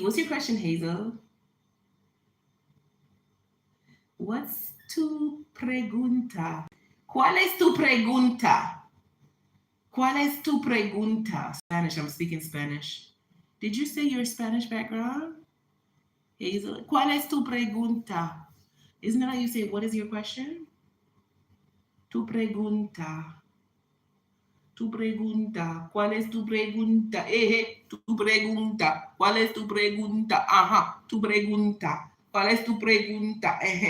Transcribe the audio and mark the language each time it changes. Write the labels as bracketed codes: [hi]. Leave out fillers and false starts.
[en] What's your question, Hazel? What's [es] tu pregunta? ¿Cuál es tu pregunta? ¿Cuál es tu pregunta? [en] Spanish. I'm speaking Spanish. Did you say your Spanish background? [es] Hazel, ¿cuál es tu pregunta? [en] Isn't that how you say, what is your question? [es] Tu pregunta. Tu pregunta. ¿Cuál es tu pregunta? Tu pregunta. ¿Cuál es tu pregunta? Ajá, tu pregunta. ¿Cuál es tu pregunta?